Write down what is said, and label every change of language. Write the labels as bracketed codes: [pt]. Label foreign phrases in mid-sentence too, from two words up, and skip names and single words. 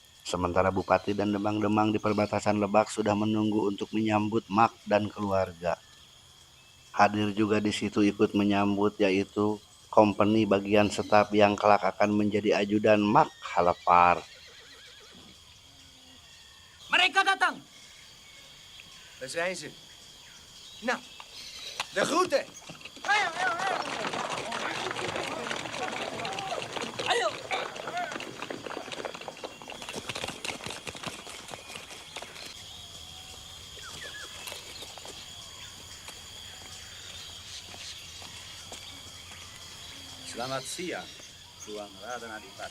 [id] Sementara Bupati dan Demang-Demang di perbatasan Lebak sudah menunggu untuk menyambut Mak dan keluarga. Hadir juga di situ ikut menyambut yaitu kompeni bagian staf yang kelak akan menjadi ajudan Mak Halepar. Mereka datang. [nl] Daar zijn ze. Nou, de groeten. [id] Ayo. Selamat siang, Tuan Raden Adipati.